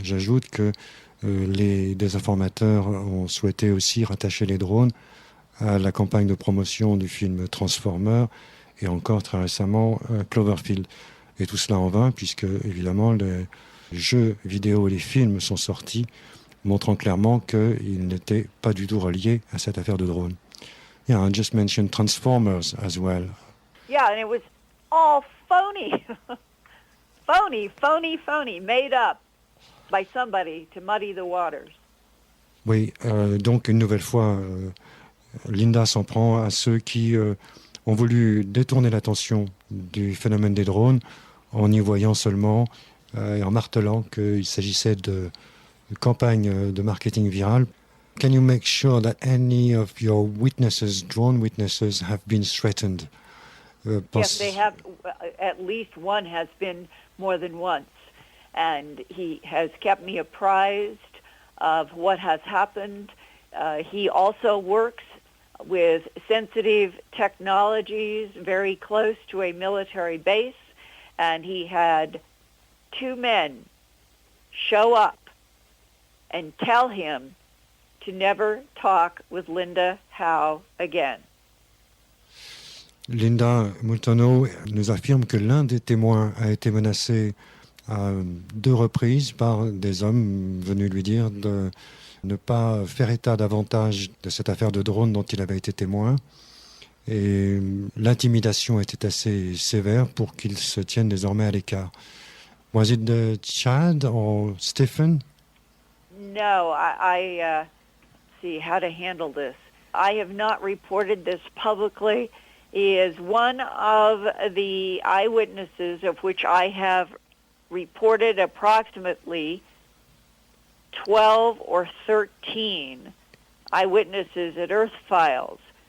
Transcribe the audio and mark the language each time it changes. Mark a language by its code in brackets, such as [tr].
[fr] J'ajoute que les désinformateurs ont souhaité aussi rattacher les drones à la campagne de promotion du film Transformers et encore très récemment Cloverfield. Et tout cela en vain, puisque évidemment les jeux vidéo et les films sont sortis, montrant clairement qu'ils n'étaient pas du tout reliés à cette affaire de drone. [en] Yeah, I just mentioned Transformers as well. Yeah, and it was all phony. phony, made up by somebody to muddy the waters. [fr] Oui, donc une nouvelle fois, Linda s'en prend à ceux qui ont voulu détourner l'attention du phénomène des drones en y voyant seulement et en martelant qu'il s'agissait de campagne de marketing viral. [en] Can you make sure that any of your witnesses, drone witnesses, have been threatened? Yes, they have. At least one has been more than once. And he has kept me apprised of what has happened. He also works with sensitive technologies very close to a military base. And he had 2 men show up and tell him to never talk with Linda Howe again. [fr] Linda Moulton Howe nous affirme que l'un des témoins a été menacé à 2 reprises par des hommes venus lui dire de ne pas faire état davantage de cette affaire de drone dont il avait été témoin. Et l'intimidation était assez sévère pour qu'il se tienne désormais à l'écart. [en] Was it Chad or Stephen? No, I see how to handle this. I have not reported this publicly. He is one of the eyewitnesses of which I have reported approximately 12 or 13 eyewitnesses at Earth Files.